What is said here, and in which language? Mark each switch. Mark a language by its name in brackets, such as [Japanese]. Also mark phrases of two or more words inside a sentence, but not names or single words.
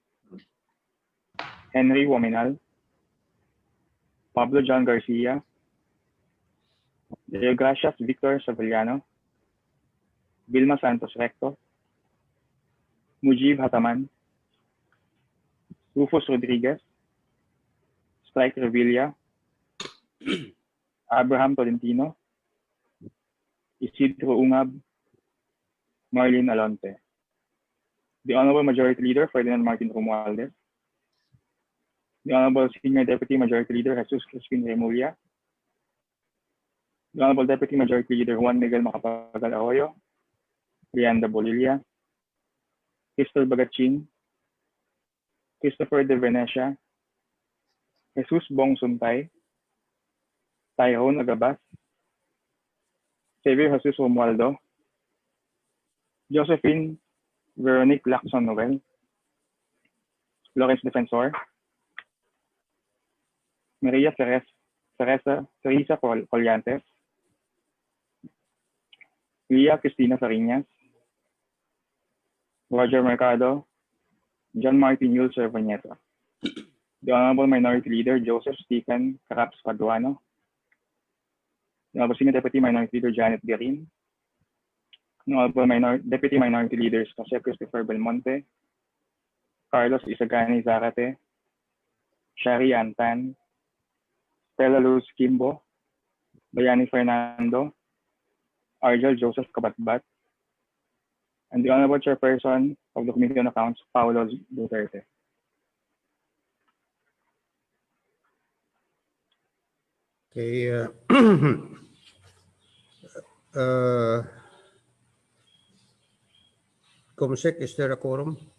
[English] Henry Wominal, Pablo John Garcia, Deogracias Victor Savillano, Vilma Santos Recto, Mujib Hataman, Rufus Rodriguez, Strike Revilla, Abraham Tolentino, Isidro Ungab, Marlene Alonte. The Honorable Majority Leader, Ferdinand Martin Romualdez. The Honorable Senior Deputy Majority Leader, Jesus Crispin Remulla. The Honorable Deputy Majority Leader, Juan Miguel Macapagal Arroyo, Leanda Bolilla, Crystal Bagachin, Christopher De Venecia, Jesus Bong Suntay, Tyrone Agabas, Xavier Jesus Romualdo, Josephine Veronique Lacson Noel, Lawrence Defensor, Maria Teresa Collantes, Leah Cristina Fariñas, Roger Mercado, John Martin Yul Cervaneta. The Honorable Minority Leader, Joseph Stephen Caraps Paduano. The Honorable Senior Deputy Minority Leader, Janet Garin. The Honorable Deputy Minority Leaders, Jose Christopher Belmonte, Carlos Isagani Zarate, Shari Antan, Stella Luz Kimbo, Bayani Fernando, Argel Joseph Kabatbat, and the Honorable Chairperson of the Committee on Accounts, Paolo Duterte. Okay. Comsec, is there a quorum?